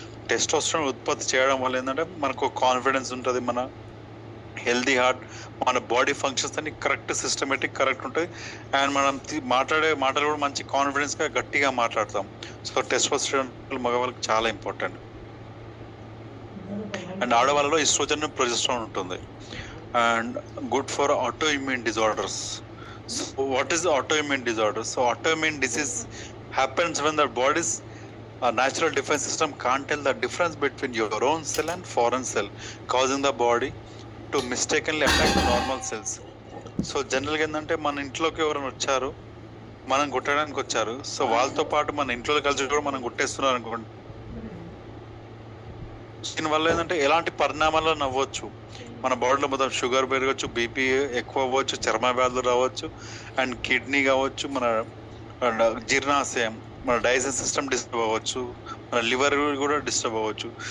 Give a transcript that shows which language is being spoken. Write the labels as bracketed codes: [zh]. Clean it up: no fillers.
[te] Testosterone ఉత్పత్తి చేయడం వల్ల ఏంటంటే మనకు కాన్ఫిడెన్స్ ఉంటుంది, మన హెల్దీ హార్ట్, మన బాడీ ఫంక్షన్స్ అన్ని కరెక్ట్ సిస్టమేటిక్ కరెక్ట్ ఉంటుంది. అండ్ మనం మాట్లాడే మాటలు కూడా మంచి కాన్ఫిడెన్స్గా గట్టిగా మాట్లాడతాం. సో టెస్టోస్టెరాన్ మగవాళ్ళకి చాలా ఇంపార్టెంట్. అండ్ ఆడవాళ్ళలో ఈస్ట్రోజన్, ప్రొజెస్ట్రాన్ ఉంటుంది. [en] And good for autoimmune disorders. So what is autoimmune disorder? So autoimmune disease happens when the body's natural defense system can't tell the difference between your own cell and foreign cell, causing the body to mistakenly attack the normal cells. [te] So జనరల్గా ఏంటంటే మన ఇంట్లోకి ఎవరైనా వచ్చారు, మనం కొట్టడానికి వచ్చారు. So వాళ్ళతో పాటు మన ఇంట్లో కలిసి కూడా మనం కొట్టేస్తున్నారు అనుకోండి. దీనివల్ల ఏంటంటే ఎలాంటి పరిణామాలు నవ్వచ్చు, మన బాడీలో మొత్తం షుగర్ పెరగచ్చు, బీపీ ఎక్కువ అవ్వచ్చు, చర్మ వ్యాధులు రావచ్చు, అండ్ కిడ్నీ కావచ్చు, మన జీర్ణాశయం, మన డైజెషన్ సిస్టమ్ డిస్టర్బ్ అవ్వచ్చు, మన లివర్ కూడా డిస్టర్బ్ అవ్వచ్చు.